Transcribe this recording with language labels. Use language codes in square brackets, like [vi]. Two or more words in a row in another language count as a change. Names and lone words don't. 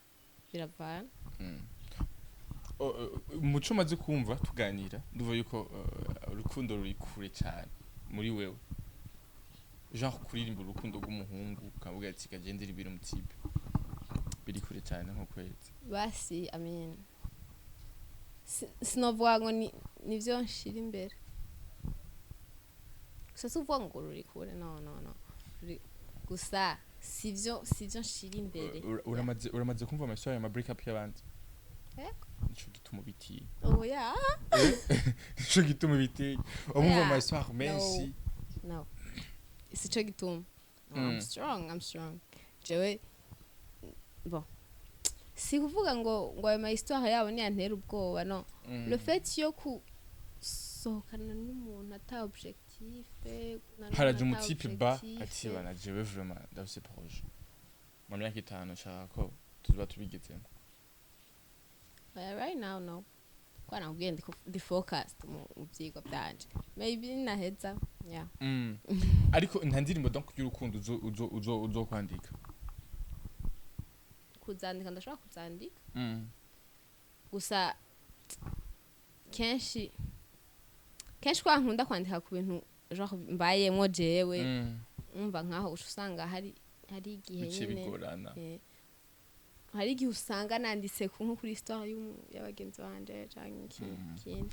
[rn] Umuco maze kumva tuganira nduva yuko urukundo ruri kure cyane muri wewe genre kuririmba urukundo rw'umuhungu kavuga ati kagendera ibiro mutibe biri kure cyane nko kwezi basi amen sinovuga ngo nivyo nshira imbere gusa tuvuga ngo ruri kure no gusa sivyo nshira imbere uramaze kumva amashyari ya [en] break up [rn] y'abandi yego nico gituma biti [en] oh yeah [rn] nico gituma biti umva amashyari menshi no sico gituma [en] I'm strong [rn] jewe bon si kuvuga ngo ayo ma histoire yabo ni antera ubwoba no [fr] le fait [rn] yo kusohokana n'umuntu ata objectif haraje umutipe ba ati bana jewe vraiment ndafise projet mu myaka 5 nshaka ko tuba tubigezemo [en] right now [rn] no kwana ugende ndi focused mu byigwa byanje maybe naheza yeah ariko nta ndirimbo donc y'urukundo uzo kwandika kuzandika ndashaka kuzandika gusa kenshi kwa nkunda kwandika ku bintu genre mbayemo jewe umva nkaho usanga hari igihe nyine hari igihe usanga nanditse nko kuri histoire y'abagenzi banje canke ikindi